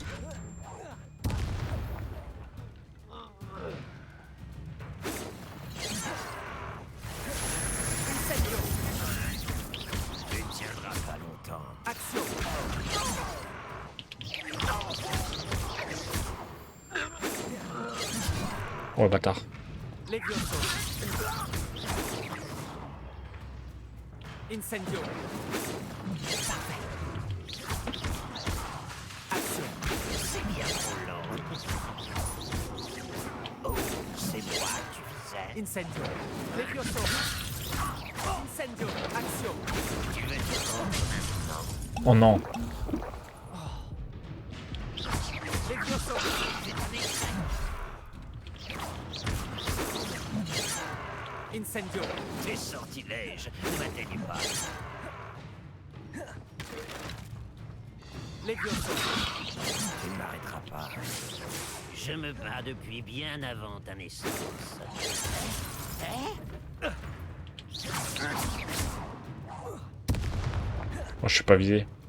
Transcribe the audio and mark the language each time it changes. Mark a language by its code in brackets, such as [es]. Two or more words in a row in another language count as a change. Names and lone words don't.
[fr] Tu ne tiendras pas longtemps. Action. Oh, le bâtard. Levioso. Incendio. Parfait. Action. C'est bien trop lent. Oh, c'est moi que tu visais. Incendio. Levioso. Incendio. Action. Tu veux te rendre maintenant? Oh non. Levioso. Incendio. Tes sortilèges ne m'atteignent pas. Levioso. Tu ne m'arrêteras pas. Je me bats depuis bien avant ta naissance. Moi, je suis pas visé.